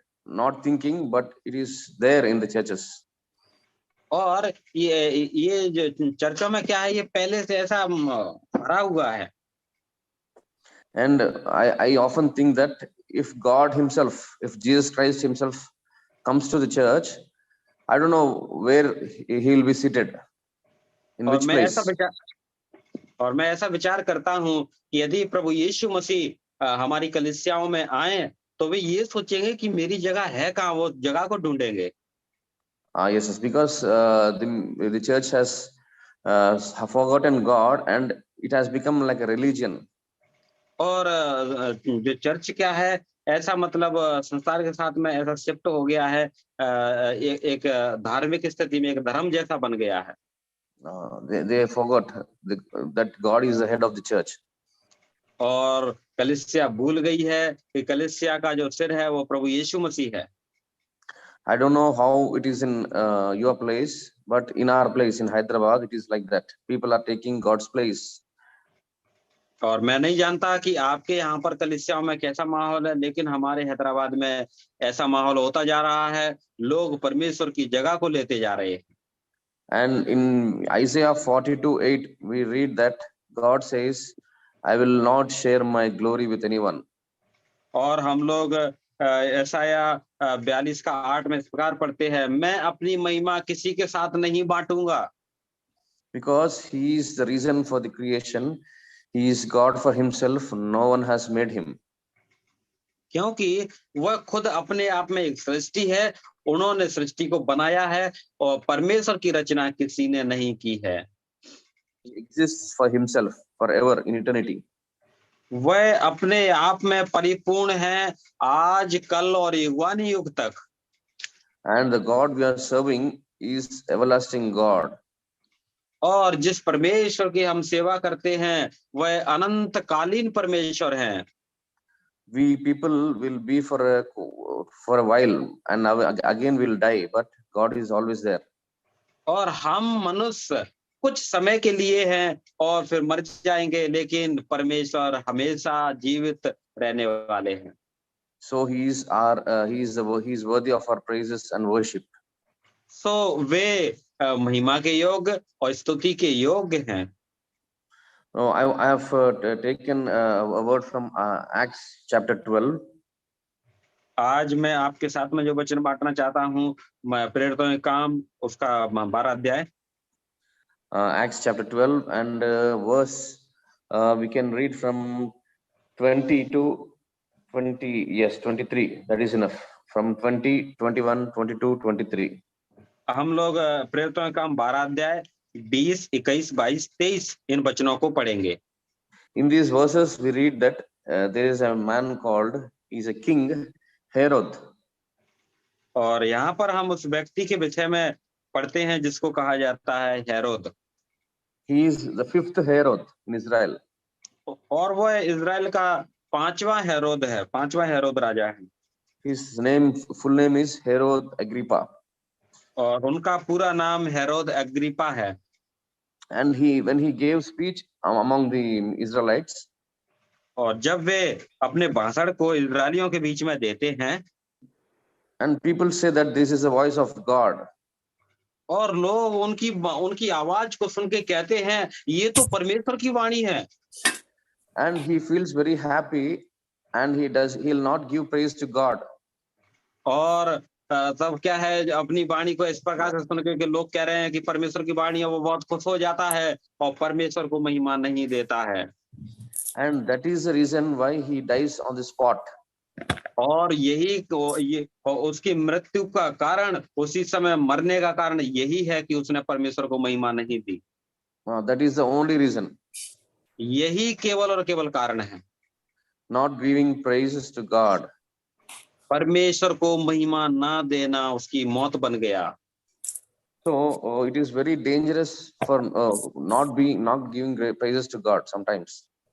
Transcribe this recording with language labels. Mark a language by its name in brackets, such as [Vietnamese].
[English] not thinking, but it is there in the churches. [Hindi] और ये जो चर्चों में क्या है, ये पहले से ऐसा भरा हुआ है। [English] And I often think that if God himself, if Jesus Christ himself comes to the church, I don't know where he will be seated, in [Hindi] और [English] which [Hindi] मैं [English] place. [Hindi] ऐसा विचार करता हूं कि यदि प्रभु यीशु मसीह हमारी कलीसियाओं में आए तो वे ये सोचेंगे कि मेरी जगह है कहाँ, वो जगह को ढूंढेंगे। [English] Yes, because the church has forgotten God, and it has become like a religion. [Hindi] और जो चर्च क्या है, ऐसा मतलब संसार के साथ में ऐसा शिफ्ट हो गया है, एक धार्मिक स्थिति में एक धर्म जैसा बन गया है। [English] They forgot that God is the head of the church. [Hindi] और कलीसिया भूल गई है कि कलीसिया का जो सिर है वो प्रभु यीशु मसीह है। [English] I don't know how it is in your place, but in our place in Hyderabad, it is like that. People are taking God's place. [Hindi] और मैं नहीं जानता कि आपके यहाँ पर कलीसियाओं में कैसा माहौल है, लेकिन हमारे हैदराबाद में ऐसा माहौल होता जा रहा है, लोग परमेश्वर की जगह को लेते जा रहे हैं। [English] And in Isaiah 42:8, we read that God says, I will not share my glory with anyone. [Hindi] और हम लोग यशायाह 42:8 में इस प्रकार पढ़ते हैं, मैं अपनी महिमा किसी के साथ नहीं बांटूंगा। [English] Because he is the reason for the creation, he is God for himself, no one has made him. [Hindi] क्योंकि वह खुद अपने आप में एक सृष्टि है, उन्होंने सृष्टि को बनाया है और परमेश्वर की रचना किसी ने नहीं की है। [English] He exists for himself forever in eternity. [Hindi] वह अपने आप में परिपूर्ण है, आज कल और युगान युग तक। [English] And the God we are serving is everlasting God. [Hindi] और जिस परमेश्वर की हम सेवा करते हैं वह अनंतकालीन परमेश्वर हैं। [English] We people will be for a while, and again will die, but God is always there. [Hindi] और हम मनुष्य कुछ समय के लिए हैं और फिर मर जाएंगे, लेकिन परमेश्वर हमेशा जीवित रहने वाले हैं। [English] So he is worthy of our praises and worship. [Hindi] So वे महिमा के योग्य और स्तुति के योग्य हैं। [English] No, I have taken a word from Acts chapter 12. [Hindi] आज मैं आपके साथ में जो वचन बांटना चाहता हूँ, मैं प्रेरितों के काम उसका 12 अध्याय, [English] Acts chapter 12 and verse we can read from 20 to 20, yes, 23. That is enough. From 20, 21, 22, 23. [Hindi] हम लोग प्रेरितों के काम 12 अध्याय 20, 21, 22, 23 इन वचनों को पढ़ेंगे। [English] In these verses we read that there is a man called, he's a king, Herod. [Hindi] और यहाँ पर हम उस व्यक्ति के विषय में पढ़ते हैं जिसको कहा जाता है Herod. [English] He is the fifth Herod in Israel. [Hindi] और वह इजराइल का 5वां हेरोद है, 5वां हेरोद राजा है। [English] His full name is Herod Agrippa. [Hindi] और उनका पूरा नाम हेरोद अग्रिप्पा है। [English] And when he gave speech among the Israelites, [Hindi] और जब वे अपने भाषण को इजरायलियों के बीच में देते हैं, [English] and people say that this is the voice of God. [Hindi] और लोग उनकी आवाज को सुन के कहते हैं ये तो परमेश्वर की वाणी है। [English] And he feels very happy, and he'll not give praise to God. [Hindi] और तब क्या है, अपनी वाणी को इस प्रकार से सुन के लोग कह रहे हैं कि परमेश्वर की वाणी है, वो बहुत खुश हो जाता है और परमेश्वर को महिमा नहीं देता है। [English] And that is the reason why he dies on the spot. [Hindi] और ये उसकी मृत्यु का कारण, उसी समय मरने का कारण यही है कि उसने परमेश्वर को महिमा नहीं दी। [English] That is the only reason. [Hindi] यही केवल और केवल कारण है। [English] Not giving praises to God. [Hindi] परमेश्वर को महिमा ना देना उसकी मौत बन गया। [English] So it is very dangerous for not giving praises to God sometimes.